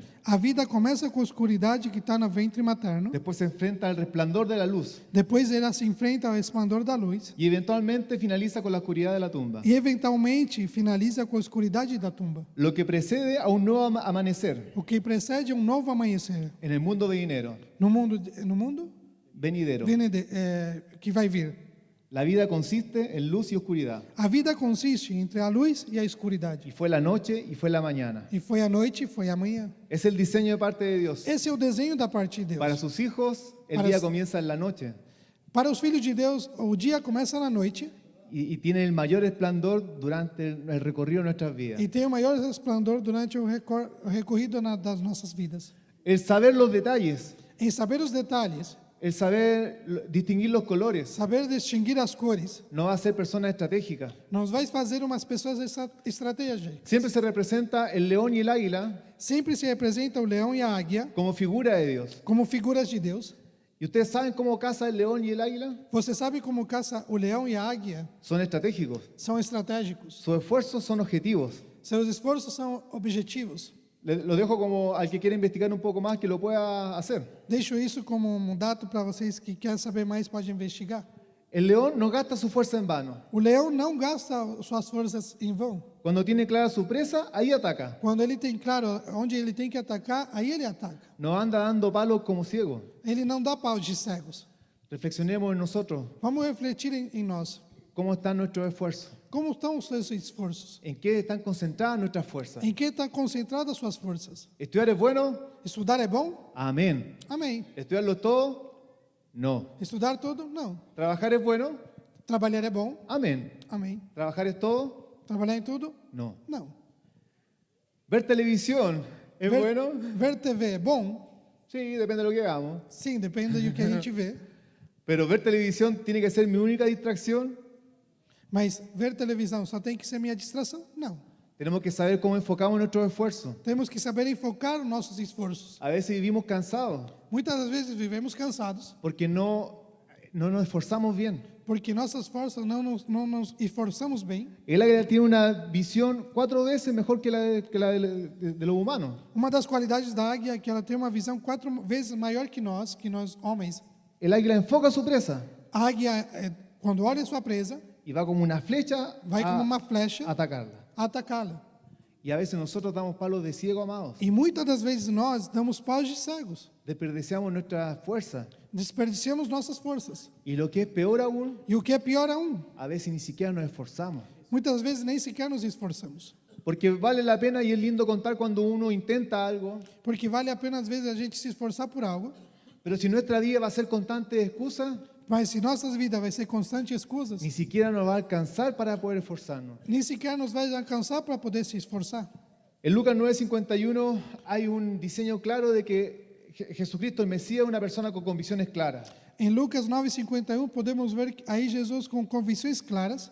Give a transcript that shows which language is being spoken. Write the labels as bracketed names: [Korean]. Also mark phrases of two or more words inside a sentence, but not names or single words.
[Portuguese] A vida começa com a escuridade que está no ventre materno. [Spanish] Después se enfrenta al resplandor de la luz. [Portuguese] Depois ela se enfrenta ao esplendor da luz. [Spanish] Y eventualmente finaliza con la oscuridad de la tumba. [Portuguese] E eventualmente finaliza com a escuridade da tumba. [Spanish] Lo que precede a un nuevo amanecer [Portuguese] O que precede um novo amanhecer. [Spanish] en el mundo venidero. [Portuguese] No mundo Venidero. que vai vir. [Spanish] La vida consiste en luz y oscuridad. [Portuguese] A vida consiste entre a luz e a escuridade. [Spanish] Y fue la noche y fue la mañana. [Portuguese] E foi a noite e foi a manhã. [Spanish] Es el diseño de parte de Dios. [Portuguese] Esse é o desenho da parte de Deus. [Spanish] Para sus hijos, el Para día su- comienza en la noche [Portuguese] Para os filhos de Deus, o dia começa na noite [Spanish] y tiene el mayor esplendor durante el recorrido de nuestras vidas. [Portuguese] e tem o maior resplandor durante o recorrido das nossas vidas. [Spanish] El saber los detalles, [Portuguese] Em saber os detalhes, [Spanish] el saber distinguir los colores, [Portuguese] saber distinguir as cores, [Spanish] no va a ser persona estratégica. [Portuguese] nos vai fazer umas pessoas estratégicas. [Spanish] Siempre se representa el león y el águila [Portuguese] Sempre se representa o leão e a águia [Spanish] como figura de Dios. [Portuguese] como figuras de Deus. [Spanish] ¿Y ustedes saben cómo caza el león y el águila? [Portuguese] Você sabe como caça o leão e a águia? [Spanish] Son estratégicos. [Portuguese] São estratégicos. [Spanish] Sus esfuerzos son objetivos. [Portuguese] Seus esforços são objetivos. [Spanish] Lo dejo como al que quiera investigar un poco más que lo pueda hacer. [Portuguese] Deixo isso como um dado para vocês que querem saber mais, pode investigar. [Spanish] El león no gasta su fuerza en vano. [Portuguese] O leão não gasta suas forças em vão. [Spanish] Cuando tiene clara su presa, ahí ataca. [Portuguese] Quando ele tem claro onde ele tem que atacar, aí ele ataca. [Spanish] No anda dando palos como ciego. [Portuguese] Ele não dá pau de cegos. [Spanish] Reflexionemos en nosotros. [Portuguese] Vamos refletir em nós. [Spanish] ¿Cómo están nuestros esfuerzos? [Portuguese] Como estão os seus esforços? [Spanish] ¿En qué están concentradas nuestras fuerzas? [Portuguese] Em que estão concentradas suas forças? [Spanish] ¿Estudiar es bueno? [Portuguese] Estudar é bom? [Spanish] Amén. [Portuguese] Amém. [Spanish] ¿Estudiarlo todo? No. [Portuguese] Estudar tudo? Não. [Spanish] ¿Trabajar es bueno? [Portuguese] Trabalhar é bom? [Spanish] Amén. [Portuguese] Amém. [Spanish] ¿Trabajar es todo? [Portuguese] Trabalhar em tudo? [Spanish] No. [Portuguese] Não. [Spanish] ¿Ver televisión es [Portuguese] Ver, [Spanish] bueno? [Portuguese] ver TV é bom? [Spanish] Sí, depende de lo que hagamos. [Portuguese] Sim, depende do que a gente vê. [Spanish] Pero ver televisión tiene que ser mi única distracción. [Portuguese] Mas ver televisão só tem que ser minha distração? Não. [Spanish] Tenemos que saber cómo enfocamos nuestros esfuerzos. [Portuguese] Temos que saber enfocar os nossos esforços. [Spanish] A veces vivimos cansados [Portuguese] Muitas das vezes vivemos cansados [Spanish] porque no nos esforzamos bien. [Portuguese] porque nossas forças não nos esforçamos bem. [Spanish] El águila tiene una visión 4 veces mejor que la de los humanos. [Portuguese] Uma das qualidades da águia é que ela tem uma visão 4 vezes maior que nós homens. [Spanish] El águila enfoca su presa [Portuguese] A águia, quando olha sua presa, [Spanish] y va como una flecha [Portuguese] vai como a uma flecha [Spanish] atacarla. [Portuguese] atacá-la. [Spanish] Y a veces nosotros damos palos de ciego, amados. [Portuguese] E muitas das vezes nós damos paus de cegos. [Spanish] Desperdiciamos nuestra fuerza. [Portuguese] Desperdiciamos nossas forças. [Spanish] Y lo que es peor aún, [Portuguese] E o que é pior aún, [Spanish] a veces ni siquiera nos esforzamos. [Portuguese] muitas vezes nem sequer nos esforçamos. [Spanish] Porque vale la pena y es lindo contar cuando uno intenta algo, [Portuguese] Porque vale a pena às vezes a gente se esforçar por algo, [Spanish] pero si nuestra vida va a ser constante de excusas, [Portuguese] mas se nossas vidas vai ser constante escusas, [Spanish] ni siquiera nos va a alcanzar para poder esforzarnos. [Portuguese] nem sequer nos vai alcançar para poder se esforçar. [Spanish] En Lucas 9:51 hay un diseño claro de que Jesucristo, el Mesías, es una persona con convicciones claras. [Portuguese] Em Lucas 9:51 podemos ver aí Jesus com convicções claras,